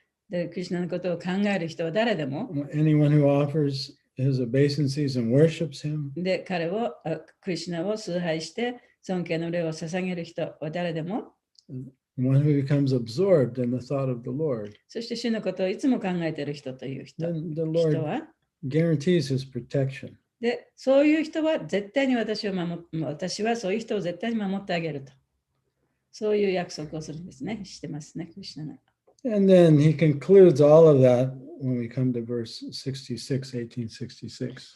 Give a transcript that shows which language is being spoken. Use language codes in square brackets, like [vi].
[ja] で、クリシュナのことを考える人は誰でも、 [en] anyone who offers his obeisances and worships him, [ja] で、クリシュナを崇拝して尊敬の礼を捧げる人は誰でも、 [en] one who becomes absorbed in the thought of the Lord, [ja] そして主のことをいつも考えている人という人 [en] then the Lord [ja] は、 [en] guarantees his protection. [ja] で、そういう人は絶対に私はそういう人を絶対に守ってあげると。そういう約束をするんですね。してますね、クリシュナが。 [en] And then he concludes all of that when we come to verse 66, 1866.